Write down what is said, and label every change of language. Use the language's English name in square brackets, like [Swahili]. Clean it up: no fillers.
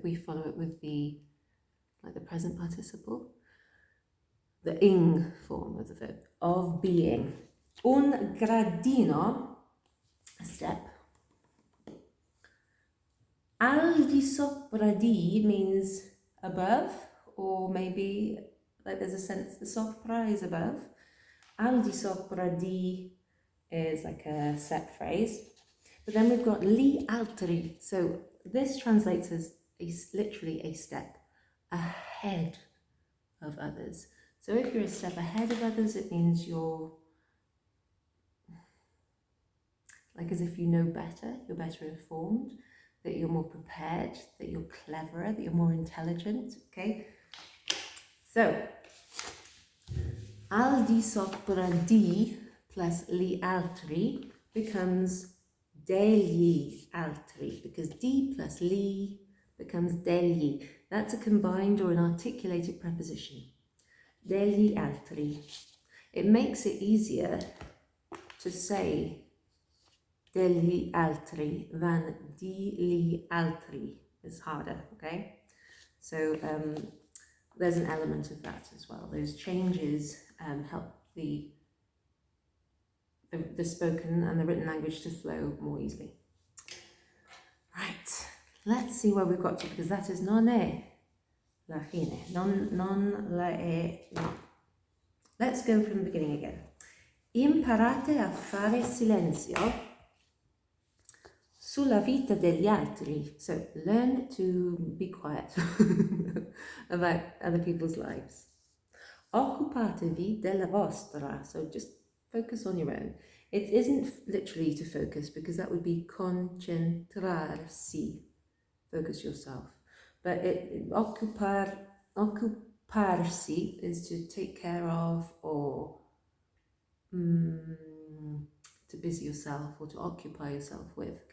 [English] We follow it with the present participle, the ing form of the verb, of being. [Italian] Un gradino, [English] a step. [Italian] Al di sopra di [English] means above, or maybe like there's a sense the sopra is above. [Italian] Al di sopra di [English] is like a set phrase. But then we've got [Italian] li altri. [English] So this translates as literally a step ahead of others. So if you're a step ahead of others, it means you're like as if you know better, you're better informed, that you're more prepared, that you're cleverer, that you're more intelligent, okay? So, [Italian] al di sopra di [English] plus li altri becomes [Italian] degli altri, [English] because di plus li becomes degli. That's a combined or an articulated preposition. [Italian] Degli altri. [English] It makes it easier to say [Italian] degli altri [English] than [Italian] di li altri. [English] It's harder, okay? So there's an element of that as well. Those changes help the spoken and the written language to flow more easily. Right, let's see where we've got to, because that is [Italian] non è la fine. Non la è, no. [English] Let's go from the beginning again. [Italian] Imparate a fare silenzio sulla vita degli altri. [English] So learn to be quiet about other people's lives. [Italian] Occupatevi della vostra. [English] So just focus on your own. It isn't literally to focus, because that would be concentrarsi, focus yourself. But occuparsi is to take care of, or to busy yourself, or to occupy yourself with.